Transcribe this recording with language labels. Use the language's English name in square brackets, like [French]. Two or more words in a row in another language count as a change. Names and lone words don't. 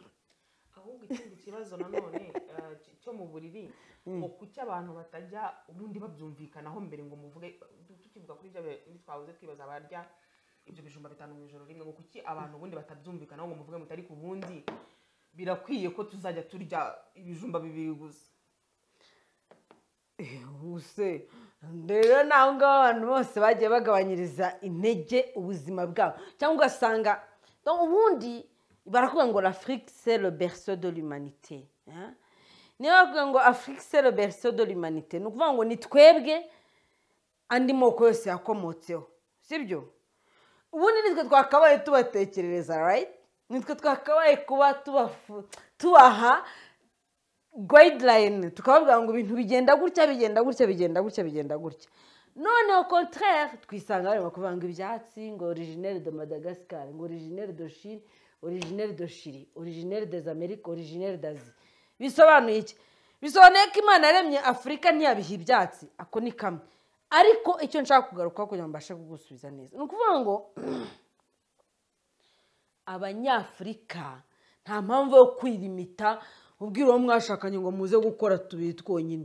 [Kinyarwanda] ahubwo ikindi kibazo nanone cyo mu buriri ngo kuki abantu batajya ubundi babyumvikanaho mbere ngo muvuge tukivuga kuri ibyo twabuze twibaza abarya ibyo bijumba bitanu mu ijoro rimwe ngo kuki abantu ubundi batabyumvikanaho ngo muvuge mutari ku bundi birakwiye ko tuzajya turya ibijumba bibiri gusa. Ubuse rero naho ngaho abantu bose bagiye bagabanyiriza intege ubuzima bwabo cyangwa ugasanga ubundi baravuga ngo [French] l'Afrique c'est le berceau de l'humanité. [Kinyarwanda] Niba bavuga ngo [French] Afrique c'est le berceau de l'humanité [Kinyarwanda] ni ukuvuga ngo ni twebwe andi moko yose yakomotseho, sibyo? Ubundi nitwe twakabaye tubatekerereza, right? Nitwe twakabaye kuba tubaha guideline, tukavuga ngo ibintu bigenda gutya bigenda gutya bigenda gutya bigenda gutya. [French] None au contraire [Kinyarwanda] twisanga barimo kuvuga ngo ibyatsi ngo [French] originaire de Madagascar, ngo originaire de Chine, originaire de Chili, originaire des Amériques, originaire d'Asie. [Kinyarwanda] Bisobanuye iki? Bisobanuye ko Imana yaremye Afurika ntiyabiha ibyatsi, ako ni kamwe. Ariko icyo nshaka kugaruka kugira ngo mbashe kugusubiza neza ni ukuvuga ngo abanyafurika nta mpamvu yo kwirimita ubwira uwo mwashakanye ngo muze gukora tubiri twonyine.